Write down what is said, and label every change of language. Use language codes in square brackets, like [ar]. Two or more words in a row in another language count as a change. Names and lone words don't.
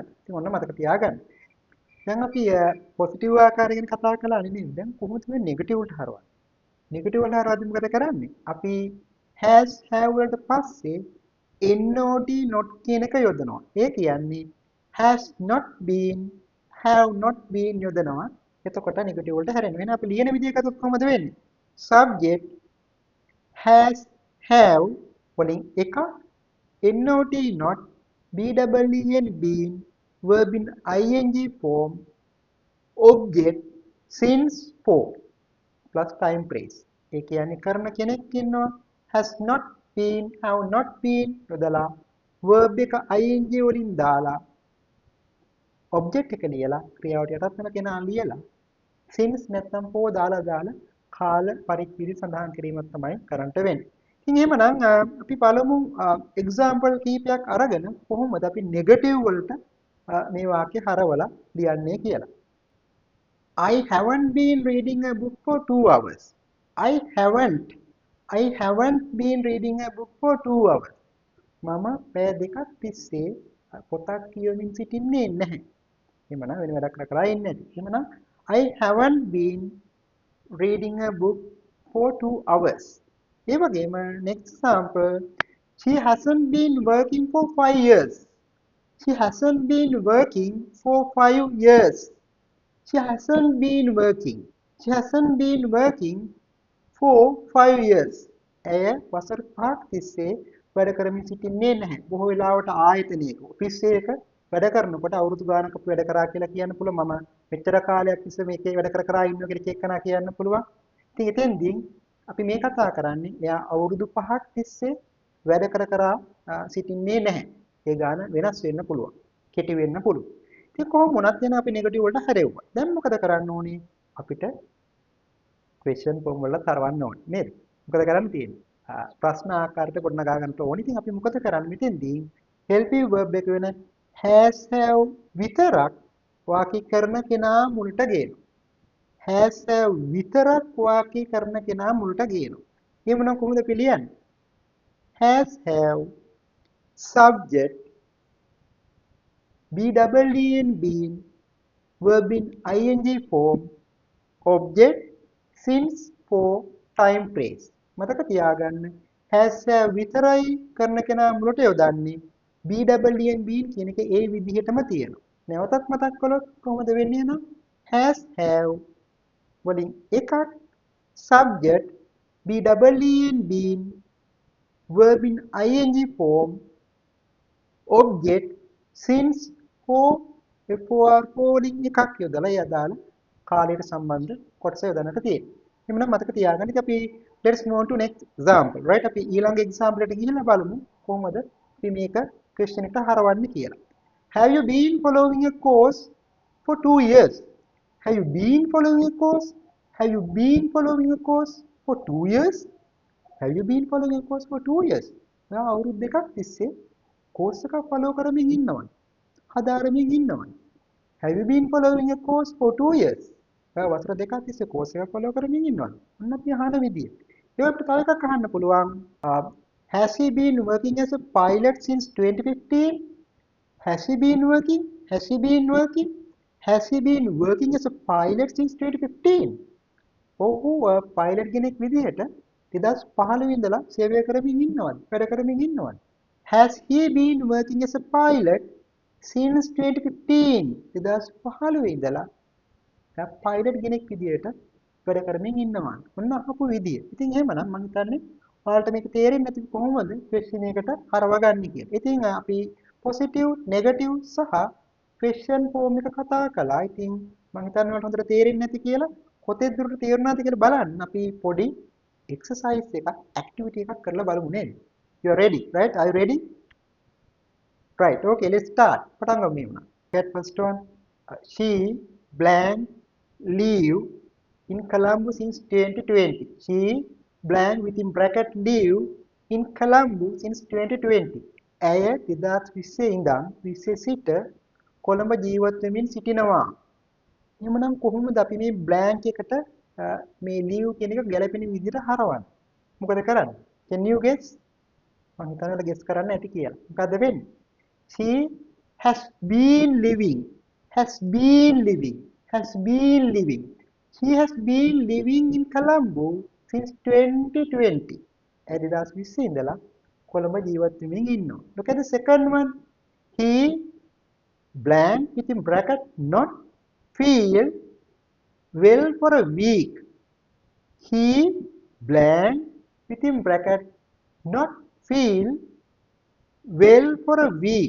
[si] ඉතින් ඔන්න මතක තියාගන්න. දැන් අපි පොසිටිව් ආකාරය ගැන කතා කළා නෙමෙයි. දැන් කොහොමද මේ නෙගටිව් වලට හරවන්නේ? නෙගටිව් වලට හරවද්දි මොකද කරන්නේ? අපි [en] has have [si] වලට පස්සේ [en] not not [si] කියන එක යොදනවා. ඒ කියන්නේ [en] has not been have not been [si] යොදනවා. එතකොට නෙගටිව් වලට හැරෙනවා. එහෙනම් අපි ලියන විදිහ එකත් කොහොමද වෙන්නේ? [en] subject has have වලින් එක not not been verb in ing form object since for plus time phrase. [si] ඒ කියන්නේ කරන කෙනෙක් ඉන්නවා [en] has not been have not been [si] යොදලා verb එක ing වලින් දාලා object එක ලියලා ක්‍රියාවට යටත් වෙන කෙනා ලියලා since නැත්නම් for දාලා කාල පරිච්ඡේදය සඳහන් කිරීමක් තමයි කරන්නට වෙන්නේ. ඉතින් එහෙමනම් අපි බලමු example කීපයක් අරගෙන කොහොමද අපි negative වලට මේ වාක්‍ය හරවලා ලියන්නේ කියලා. [en] I haven't been reading a book for 2 hours. I haven't been reading a book for 2 hours. [si] මම පැය දෙකක් තිස්සේ පොතක් කියවමින් සිටින්නේ නැහැ. එහෙමනම් වෙන වැඩක් කරලා ඉන්නේ නැති. එහෙමනම් [en] I haven't been reading a book for 2 hours. [si] ඒ වගේම [en] next example she hasn't been working for 5 years. She hasn't been working for 5 years. She hasn't been working. She hasn't been working for 5 years. [si] ඇය වසර 5ක් තිස්සේ වැඩ කරමින් සිටින්නේ නැහැ. බොහෝ වෙලාවට ආයතනයක ඔෆිස් එකක වැඩ කරනකොට අවුරුදු ගානක වැඩ කරා කියලා කියන්න පුළුවන්. මම මෙච්චර කාලයක් තිස්සේ මේකේ වැඩ කර ඉන්නවා කියලා එක්කෙනා කියන්න පුළුවන්. ඉතින් එතෙන්දී අපි මේ කතා කරන්නේ එයා අවුරුදු 5ක් තිස්සේ වැඩ කර සිටින්නේ නැහැ. ඒ ගාන වෙනස් වෙන්න පුළුවන්. කෙටි වෙන්න පුළුවන්. ඉතින් කොහොම වුණත් දැන් අපි නෙගටිව් වලට හැරෙව්වා. දැන් මොකද කරන්න ඕනේ? අපිට [en] question form [si] වල තරවන්න ඕනේ නේද? මොකද කරන්න තියෙන්නේ? ප්‍රශ්න ආකාරයට ගොඩනගා ගන්න ඕනේ. ඉතින් අපි මොකද කරන්නේ මෙතෙන්දී? [en] helping verb [si] එක වෙන [en] has have [si] විතරක් වාක්‍ය කරන කෙනා මුලට ගේනවා. [en] has have [si] විතරක් වාක්‍ය කරන කෙනා මුලට ගේනවා. එහෙමනම් කොහොමද අපි ලියන්නේ? [en] has, have, subject, be double en been, verb in ing form, object, since for time phrase. [si] මතක තියාගන්න [en] has have [si] විතරයි කරන කෙනා මුලට යොදන්නේ [en] be double en been [si] කියන එක ඒ විදිහටම තියෙනවා. නැවතත් මතක් කළොත් කොහොමද වෙන්නේ නම් [en] has have [si] වලින් එකක් [en] subject be double en been verb in ing form object since for for [si] වලින් එකක් යොදලා ඒ අදාළ කාලයට සම්බන්ධ කොටස යොදන්නට තියෙනවා. එhmenan මතක තියාගන්න. ඉතින් අපි [en] let's move on to next example, right? [si] අපි ඊළඟ example එකට ගිහිල්ලා බලමු කොහොමද අපි මේක question එකට හරවන්නේ කියලා. [en] Have you been following a course for 2 years? Have you been following a course? Have you been following a course for 2 years? Have you been following a course for 2 years? [si] දැන් අවුරුදු දෙකක් තිස්සේ course එකක් follow කරමින් ඉන්නවනේ. හදාරමින් ඉන්නවනේ. [en] Have you been following a course for 2 years? [si] වසර දෙකක් තිස්සේ course එකක් follow කරමින් ඉන්නවනේ. අන්න අපි අහන විදිය. ඒ අපිට තව එකක් අහන්න පුළුවන්. [en] Has he been working as a pilot since 2015? Has he been working? Has he been working? Has he been working as a pilot since 2015? [si] ඔහු පයිලට් කෙනෙක් විදිහට 2015 ඉඳලා සේවය කරමින් ඉන්නවද? වැඩ කරමින් ඉන්නවද? [en] Has he been working as a pilot since 2015? [si] 2015 ඉඳලා පයිලට් කෙනෙක් විදිහට වැඩ කරමින් ඉන්නවා. ඔන්න අහපු විදිය. ඉතින් එහෙමනම් මම හිතන්නේ ඔයාලට මේක තේරෙන්නේ නැති කොහොමද ක්වෙස්චන් එකට හරවගන්නේ කියලා. ඉතින් අපි පොසිටිව්, නෙගටිව් සහ [en] question form [si] එක කතා කළා. ඉතින් මම හිතන්නේ ඔයාලට හොඳට තේරෙන්නේ නැති කියලා කොතෙක් දුරට තේරුණාද කියලා බලන්න අපි පොඩි exercise එකක්, activity එකක් කරලා බලමු නේද? [en] You are ready, right? Are you ready? Right. Okay, let's start. [si] පටන් ගමු මෙන්න. [en] Get first one. She blank live in Colombo since 2020. She blank within bracket live in Colombo since 2020. [si] ඇය 2020 ඉඳන් 20 සිට කොළඹ ජීවත් වෙමින් සිටිනවා. එහෙමනම් කොහොමද අපි මේ blank එකට මේ live කියන එක ගැලපෙන විදිහට හරවන්නේ? මොකද කරන්නේ? [en] Can you guess? [si] මම හිතනවා guess කරන්න ඇති කියලා. මොකද වෙන්නේ? [en] She has been living. Has been living. Has been living. She has been living in Colombo since 2020. [si] ඒ 2020 ඉඳලා කොළඹ ජීවත් වෙමින් ඉන්නවා. [en] Look at the second one. He blank within bracket not feel well for a week. He blank within bracket not feel well for a week.